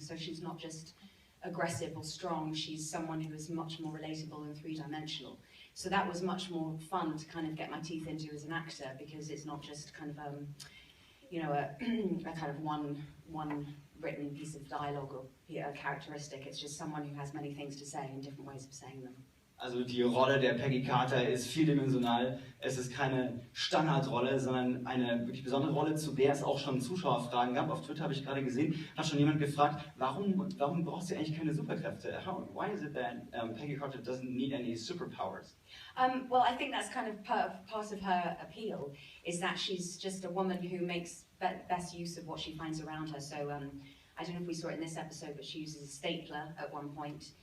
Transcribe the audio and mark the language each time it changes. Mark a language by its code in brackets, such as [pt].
[en] So she's not just aggressive or strong, she's someone who is much more relatable and three-dimensional. So that was much more fun to kind of get my teeth into as an actor, because it's not just kind of you know, a kind of one written piece of dialogue or a characteristic. It's just someone who has many things to say and different ways of saying them. [de] Also die Rolle der Peggy Carter ist vieldimensional. Es ist keine Standardrolle, sondern eine wirklich besondere Rolle, zu der es auch schon Zuschauerfragen gab. Auf Twitter habe ich gerade gesehen, hat schon jemand gefragt, warum braucht sie eigentlich keine Superkräfte? [en] Why is it that Peggy Carter doesn't need any superpowers? Well, I think that's kind of part of her appeal, is that she's just a woman who makes best use of what she finds around her. So I don't know if we saw it in this episode, but she uses a stapler at one point.